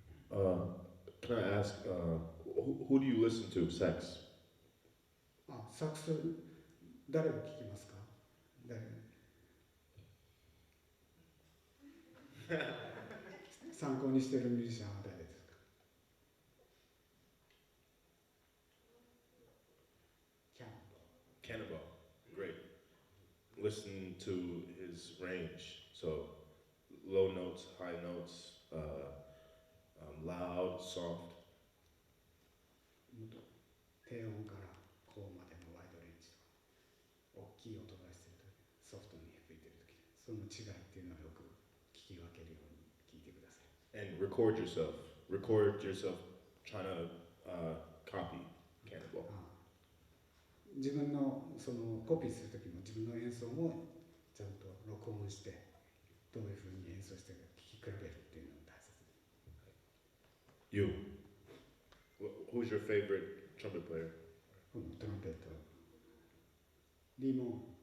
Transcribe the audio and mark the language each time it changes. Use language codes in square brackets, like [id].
[en] Can I ask, who do you listen to? Sex? [ja] あ、サックス誰を聞きますか？誰？参考にしているミュージシャンは誰ですか？ [en] Cannibal. Great. Listen to his range. So low notes, high notes, loud, soft. [ja] 低音から高音までのワイドレンジとか、大きい音出してるとき、ソフトに吹いてるとき、その違いっていうのをよく聞き分けるように聞いてください。 [en] And record yourself. Record yourself trying to copy Cannibal. [ja] 自分のそのコピーするときも自分の演奏もちゃんと録音してどういうふうに演奏してるか聞き比べるっていうのが大切です。 [en] You. Who's your favorite trumpet player? [ja] このトランペット、リーモン。